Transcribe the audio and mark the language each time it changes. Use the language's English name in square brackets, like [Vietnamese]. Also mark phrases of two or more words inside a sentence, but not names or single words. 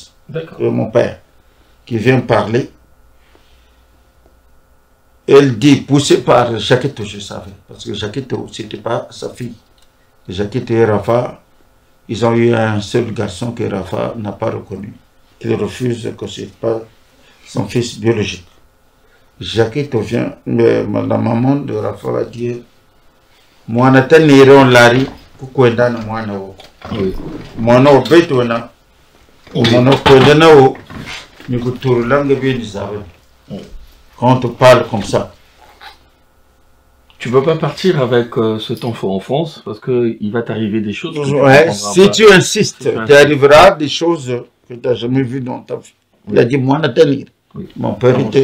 [French] Mon père, qui vient parler. Elle dit, poussée par Jakito, je savais, parce que Jakito, c'était pas sa fille. Jakito et Rafa, ils ont eu un seul garçon que Rafa n'a pas reconnu. Il refuse que ce n'est pas son fils biologique. Jakito vient, la maman de Rafa va dire, moi, je suis lari, [Kongo] kukwenda na mwana wo. Mwana wo beto na, mwana kwenda na wo, ni kuturulanga bien zabe. [French] Quand on te parle comme ça. Tu ne peux pas partir avec cet enfant en France parce qu'il va t'arriver des choses. Ouais, si tu insistes, tu arriveras à des choses que tu n'as jamais vues dans ta vie. Oui. Il a dit, moi, Nathalie. Oui. Mon père était.